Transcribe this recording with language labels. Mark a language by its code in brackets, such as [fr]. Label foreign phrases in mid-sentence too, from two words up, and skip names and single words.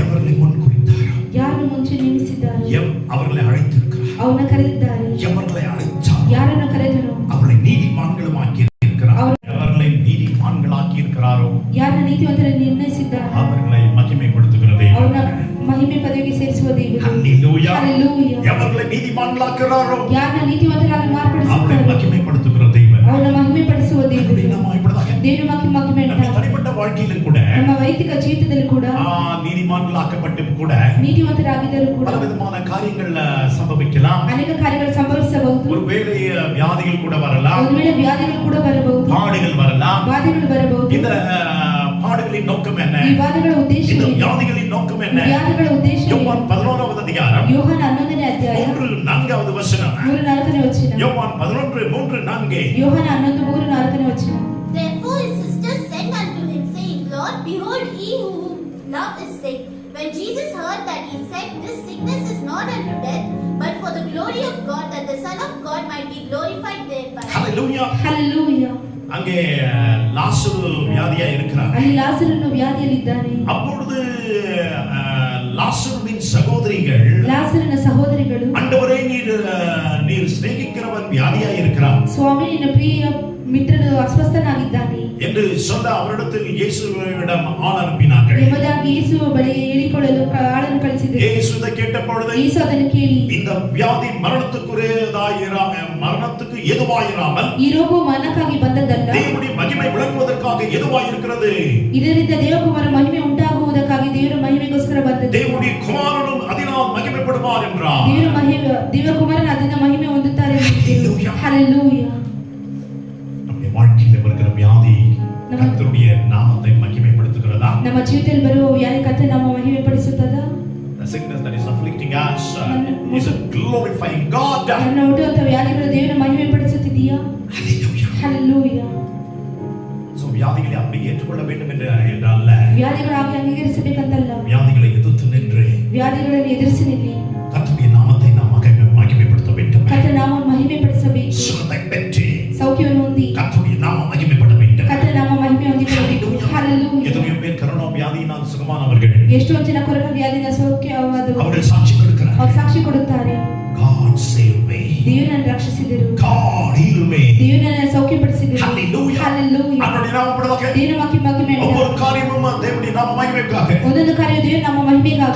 [ta] அவர்களை முன் குறித்தாரோ, [kn] ಯಾರನ್ನು ಮುಂಚೆ ನೇಮಿಸಿದ್ದಾರೆ, [ta] அவர்களை அழைத்திருக்கிறார். [kn] ಅವನ ಕರೆದಿದ್ದಾರೆ, [ta] எவர்களை அழைத்தார் [kn] ಯಾರನ್ನು ಕರೆದನು, [ta] அவர்களை நீதிமான்களும் ஆக்கி இருக்கிறார். எவர்களை நீதிமான்களாக்கி இருக்கிறாரோ [kn] ಯಾರನ್ನ ನೀತಿವಂತರನ್ನು ನಿರ್ಣಯಿಸಿದ್ದಾರೆ, [ta] அவர்களை மகிமைப்படுத்துகிற தேவன். [kn] ಅವನ ಮಹಿಮೆ ಪದವಿಗೆ ಸೇರಿಸುವ ದೇವರು. [ta] ஹல்லேலூயா. [kn] ಹಲ್ಲೆಲೂಯಾ. [ta] எவர்களை நீதிமான்களாக்குறாரோ [kn] ಯಾರನ್ನ ನೀತಿವಂತರಾಗಿ [ta] அவர்களை [kn] ಮಾರ್ಪಡಿಸುತ್ತಾರೆ, [ta] மகிமைப்படுத்துகிற தேவன். [kn] ಅವನ ಮಹಿಮೆ ಪಡಿಸುವ ದೇವರು. [ta] நம்ம இப்படிதான் [kn] ದೇವರು ಮಹಿಮೆ [ta] நம்ம தனிப்பட்ட வாழ்க்கையிலும் கூட [kn] ನಮ್ಮ ವೈಯಕ್ತಿಕ ಜೀವಿತದಲ್ಲಿ ಕೂಡ [ta] நீதிமான்களாக்கப்பட்டு கூட [kn] ನೀತಿವಂತರಾಗಿದ್ದರೂ ಕೂಡ [ta] பலவிதமான காரியங்கள் சம்பவிக்கலாம். [kn] ಅನೇಕ ಕಾರ್ಯಗಳು ಸಂಭವಿಸಬಹುದು. [ta] ஒருவேளை வியாதிகள் கூட வரலாம், [kn] ಒಂದು ವೇಳೆ ವ್ಯಾಧಿಗಳು ಕೂಡ ಬರಬಹುದು, [ta] பாடுகள் வரலாம். [kn] ಬಾಧೆಗಳು ಬರಬಹುದು. [ta] இந்த பாடுகளின் நோக்கம் என்ன? [kn] ಈ ಬಾಧೆಗಳ ಉದ್ದೇಶ [ta] இந்த [kn] ಏನು? [ta] வியாதிகளின் நோக்கம் என்ன? [kn] ವ್ಯಾಧಿಗಳ ಉದ್ದೇಶ ಏನು? [ta] யோவான் 11வது அதிகாரம் [kn] ಯೋಹಾನ 11ನೇ ಅಧ್ಯಾಯ [ta] 3-4வது ವಚನ. [kn] 3-4ನೇ ವಚನ. [ta] யோவான் 11:3-4. [kn] ಯೋಹಾನ 11:3-4ನೇ ವಚನ. [en] Therefore his sisters sent unto him, saying, Lord, behold, he whom thou is sick. When Jesus heard that, he said, This sickness is not unto death, but for the glory of God, that the Son of God might be glorified thereby. [ta] ஹல்லேலூயா. [kn] ಹಲ್ಲೆಲೂಯಾ. [ta] அங்கே லாசரு வியாதியா இருக்கிறார். [kn] ಅಲ್ಲಿ ಲಾಸರನು ವ್ಯಾಧಿಯಲ್ಲಿದ್ದಾನೆ. [ta] அப்பொழுது லாசருவின் சகோதரிகள், [kn] ಲಾಸರನ ಸಹೋದರಿಗಳು, [ta] ஆண்டவரே நீர் சிநேகிக்கிறவன் வியாதியா இருக்கிறார் [kn] ಸ್ವಾಮಿ ನಿನ್ನ ಪ್ರಿಯ ಮಿತ್ರನು ಅಸ್ವಸ್ಥನಾಗಿದ್ದಾನೆ [ta] என்று சொல்ல அவரிடத்தில் இயேசுவிடம் ஆள் அனுப்பினார்கள். [kn] ಎಂಬುದಾಗಿ ಯೇಸುವ ಬಳಿಗೆ ಹೇಳಿಕೊಳ್ಳಲು ಆಳನ್ನು ಕಳಿಸಿದರು. [ta] இயேசு இதை கேட்ட பொழுது [kn] ಯೇಸು ಅದನ್ನು ಕೇಳಿ, [ta] இந்த வியாதி மரணத்துக்கு எதுவாயிராமல் [kn] ಈ ರೋಗವು ಮರಣಕ್ಕಾಗಿ ಬಂದದ್ದಲ್ಲ, [ta] தேவனுடைய மகிமை விளங்குவதற்காக எதுவாயிருக்கிறது. [kn] ಇದರಿಂದ ದೇವಕುಮಾರ ಮಹಿಮೆ ಉಂಟಾಗುವುದಕ್ಕಾಗಿ ದೇವರ ಮಹಿಮೆಗೋಸ್ಕರ ಬಂದದ್ದು. [ta] தேவனுடைய குமாரனும் அதனால் மகிமைப்படுவார் என்றார். [kn] ದೇವಕುಮಾರನ ಅದನ್ನ ಮಹಿಮೆ ಹೊಂದುತ್ತಾರೆ. [en] Hallelujah. [kn] ಹಲ್ಲೆಲೂಯಾ. [ta] நம்முடைய வாழ்க்கையில் வருகிற வியாதி கர்த்தருடைய நாமத்தை மகிமைப்படுத்துகிறதா? [kn] ನಮ್ಮ ಜೀವಿತದಲ್ಲಿ ಬರುವ ವ್ಯಾಧಿ ಕರ್ತನ ನಾಮ ಮಹಿಮೆ ಪಡಿಸುತ್ತದಾ? [en] The sickness that is afflicting us is glorifying God. [kn] ನನ್ನ ಹುಟ್ಟುವಂತ ವ್ಯಾಧಿಗಳು ದೇವರ ಮಹಿಮೆ ಪಡಿಸುತ್ತಿದೆಯಾ? [en] Hallelujah. [kn] ಹಲ್ಲೆಲೂಯಾ. [ta] So வியாதிகளை அப்படி ஏற்றுக்கொள்ள வேண்டும் என்றல்ல, [kn] ವ್ಯಾಧಿಗಳಾಗಿ ಅಂಗೀಕರಿಸಬೇಕಂತಲ್ಲ, [ta] வியாதிகளை எதிர்த்து நின்று [kn] ವ್ಯಾಧಿಗಳನ್ನು ಎದುರಿಸಿ ನಿಲ್ಲಿ, [ta] கர்த்தருடைய நாமத்தை நாம் மகிமைப்படுத்த வேண்டும். [kn] ಕರ್ತನ ನಾಮವನ್ನು ಮಹಿಮೆ ಪಡಿಸಬೇಕು. [ta] சுகத்தை பெற்று [kn] ಸೌಖ್ಯವನ್ನು ಹೊಂದಿ [ta] கர்த்தருடைய நாமம் மகிமைப்பட வேண்டும். [kn] ಕರ್ತನ ನಾಮ ಮಹಿಮೆ ಹೊಂದಿಕೊಳ್ಳಬೇಕು. ಹಲ್ಲೆಲೂಯಾ. [ta] எத்தனையோ பேர் கரோனா வியாதியினால் சுகமானவர்கள், [kn] ಎಷ್ಟೊಂದು ಜನ ಕೊರೋನಾ ವ್ಯಾಧಿನ ಸೌಖ್ಯವಾದವರು [ta] அவர்கள் சாட்சி கொடுக்கிறார்கள். [kn] ಅವರು ಸಾಕ್ಷಿ ಕೊಡುತ್ತಾರೆ. [en] God save me. [kn] ದೇವರು ನನ್ನ ರಕ್ಷಿಸಿದರು, [en] God heal me. [kn] ದೇವರು ನನ್ನ ಸೌಖ್ಯಪಡಿಸಿದರು. [en] Hallelujah. [kn] ಹಲ್ಲೆಲೂಯಾ. [ta] அவருடைய நாமம் படுவதாக [kn] ದೇವರ ಮಹಿಮೆ [ta] ஒவ்வொரு காரியமும் தேவனுடைய நாம மகிமைக்காக, [kn] ಒಂದೊಂದು ಕಾರ್ಯ ದೇವರ ನಮ್ಮ ಮಹಿಮೆಗಾಗಿ,